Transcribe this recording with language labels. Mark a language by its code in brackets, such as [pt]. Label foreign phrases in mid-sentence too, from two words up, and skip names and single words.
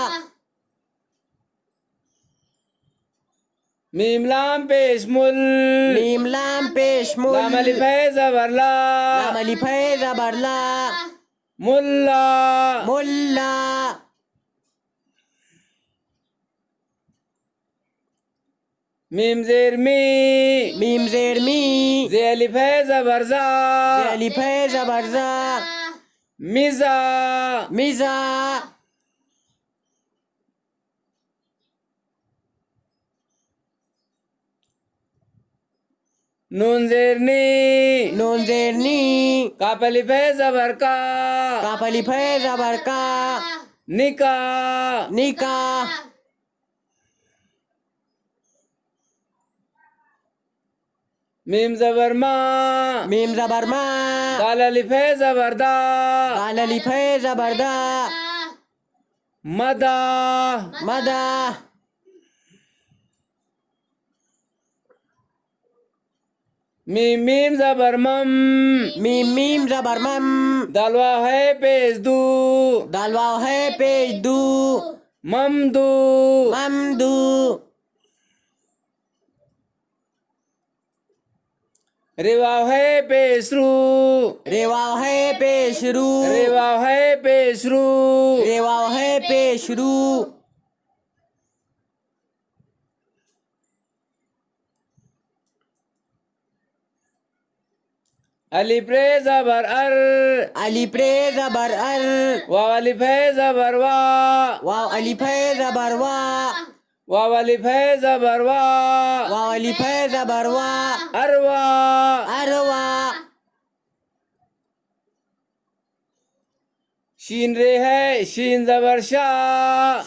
[hi] मीम लाम पेश मुल मीम लाम पेश मुल लाम अलिफ है जबर ला लाम अलिफ है जबर ला मुल्ला मुल्ला मीम जेर मी मीम जेर मी जे अलिफ है जबर जा जे अलिफ है जबर जा मिजा मिजा नून जेर नी नून जेर नी काफ अलिफ है जबर का काफ अलिफ है जबर का निका निका मीम जबर मा मीम जबर मा दाल अलिफ है जबरदा दाल अलिफ है जबरदा मदा मदा मीम जबर मम मीम जबर मम दालवा है पेश दू दालवा है पेश दू ममदू ममदू रेवाव है पेशरू रेवाव है पेशरू रेवाव है पेशरू रेवाव है पेशरू अलिफ रे जबर अर अलिफ रे जबर अर वाव अलिफ है जबर वा वाव अलिफ है जबर वा वाव अलिफ है जबर वा वाव अलिफ है जबर वा अरवा अरवा शीन रे है शीन जबर शाह